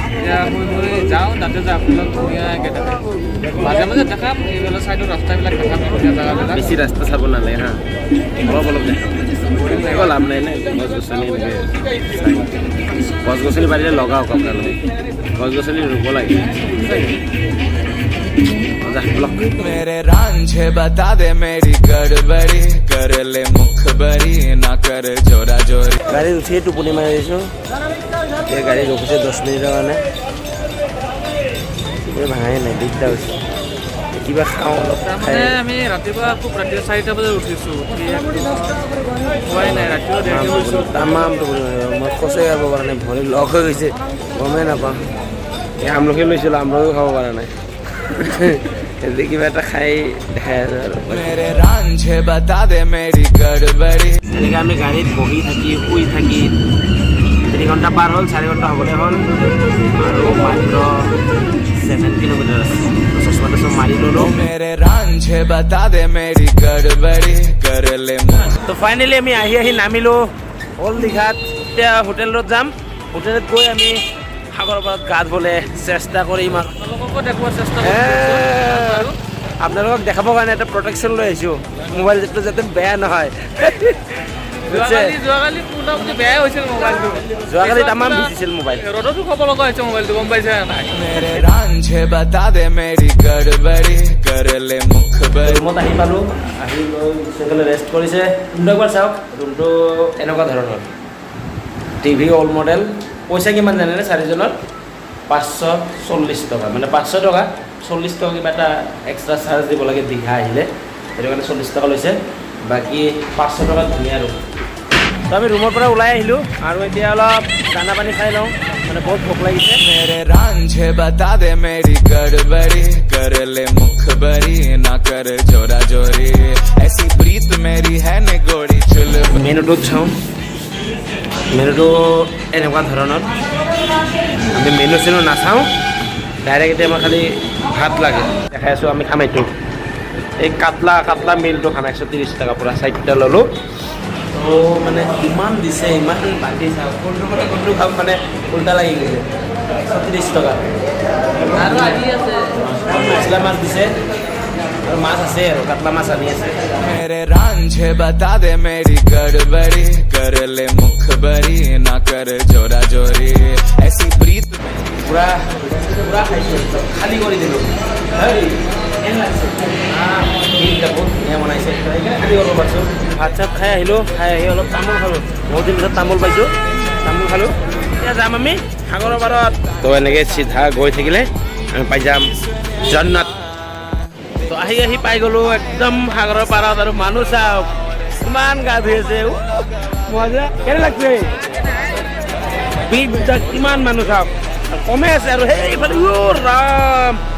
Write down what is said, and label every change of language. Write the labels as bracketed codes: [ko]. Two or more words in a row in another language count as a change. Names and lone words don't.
[as] যাওঁ তাতে যে আপোনালোক ধুনীয়াকৈ থাকে মাজে মাজে দেখাম এইবিলাক চাইডৰ ৰাস্তাবিলাক দেখাম ধুনীয়া জেগাবিলাক বেছি ৰাস্তা চাব নালাগে হা অলপ দেখাম একো লাভ নাই নে গছ গছনি এনেকৈ গছ গছনি পাৰিলে লগাওক আপোনালোকে গছ গছনি ৰুব লাগে [hi] मेरे रांझे बता दे मेरी गड़बड़ी कर ले मुखबरी ना कर जोरा जोरी [as] গাড়ীত উঠিয়ে টোপনি মাৰি দিছোঁ এই গাড়ী ৰখিছে 10 মিনিটৰ কাৰণে ভাঙাই নাই দিগদাৰ হৈছে কিবা খাওঁ অলপ তাৰমানে আমি ৰাতিপুৱা খুব ৰাতিপুৱা 4টা বজাত উঠিছোঁ খোৱাই নাই ৰাতিপুৱা দেৰিকৈ গৈছোঁ তামাম টোপনি মাৰিব মই খোজে যাব পৰা নাই ভৰি লগ হৈ গৈছে গমেই নাপাওঁ এই আমলখি লৈছিলোঁ আমলখিও খাব পৰা নাই কিবা এটা খাই দেখাই আছে আৰু [hi] मेरे रांझे बता दे मेरी गड़बड़ी [as] এনেকৈ আমি গাড়ীত বহি থাকি শুই থাকি 3 ঘণ্টা পাৰ হ'ল 4 ঘণ্টা হ'বলৈ হ'ল আৰু মাত্ৰ 7 কিলোমিটাৰ আছে চশমাটো চব মাৰি ল'লোঁ [hi] मेरे रांझे बता दे मेरी गड़बड़ी कर ले [as] তো ফাইনেলি আমি আহি নামিলোঁ অল দীঘাত এতিয়া হোটেলত যাম হোটেলত গৈ আমি সাগৰৰ পাৰত গা ধুবলৈ চেষ্টা কৰিম আৰু আপোনালোককো দেখুওৱাৰ চেষ্টা কৰিছোঁ আপোনালোকক দেখাবৰ কাৰণে এটা প্ৰটেকশ্যন লৈ আহিছোঁ মোবাইলটো যাতে বেয়া নহয় যোৱাকালি মোটামুটি বেয়াই হৈছিল মোবাইলটো যোৱাকালি তামাম ভিজিছিল মোবাইল ৰ'দতো খাব লগা হৈছে মোবাইলটো গম পাইছে নাই [hi] मेरे रांझे बता दे मेरी गड़बड़ी कर ले मुखबरी [as] ৰুমত আহি পালোঁ আহি লৈ গুচিবলৈ ৰেষ্ট কৰিছে ৰুমটো একবাৰ চাওক ৰুমটো এনেকুৱা ধৰণৰ টিভি [en] old model [as] পইচা কিমান জানেনে চাৰিজনৰ 540 টকা মানে 500 টকা 40 টকা কিবা এটা [en] extra charge [as] দিব লাগে দীঘা আহিলে সেইটো কাৰণে 40 টকা লৈছে বাকী 500 টকা ধুনীয়া ৰুম তো আমি ৰুমৰ পৰা ওলাই আহিলোঁ আৰু এতিয়া অলপ দানা পানী খাই লওঁ মানে বহুত ভোক লাগিছে [hi] मेरे रांझे बता दे मेरी गड़बड़ी कर ले मुखबरी ना कर जोरा जोरी ऐसी प्रीत मेरी है ने गोड़ी चुल [as] মেনুটোত চাওঁ মেনুটো এনেকুৱা ধৰণৰ আমি মেনু চেনু নাচাওঁ ডাইৰেক্ট এতিয়া আমাৰ খালি ভাত লাগে দেখাই আছোঁ আমি খাম এইটো এই কাটলা মিলটো খাম 130 টকা পূৰা 4টা ল'লোঁ তো মানে ইমান দিছে ইমান বান্ধি চাওঁ কোনটো খাম মানে উল্টা লাগি গৈছে 30 টকা আৰু আহি আছে মছলা মাছ দিছে আৰু মাছ আছে আৰু কাটলা মাছ আনি আছে [hi] मेरे रांझे बता दे मेरी गड़बड़ी कर ले मुखबरी ना कर जोरा जोरी ऐसी प्रीत [as] পুৰা খাইছোঁ খালী কৰি দিলোঁ বহুত ধুনীয়া বনাইছে খালী কৰিব পাৰিছোঁ ভাত চাত খাই আহিলোঁ খাই আহি অলপ তামোল খালোঁ বহুত দিন পিছত তামোল পাইছোঁ তামোল খালোঁ এতিয়া যাম আমি সাগৰৰ পাৰত তো এনেকৈ চিধা গৈ থাকিলে আমি পাই যাম জন্নত তো আহি পাই গ'লোঁ একদম সাগৰৰ পাৰত আৰু মানুহ চাওক কিমান গা ধুই আছে মজা কেনে লাগছে বিচবিলাক কিমান মানুহ চাওক কমে আছে আৰু সেইফালে ৰাম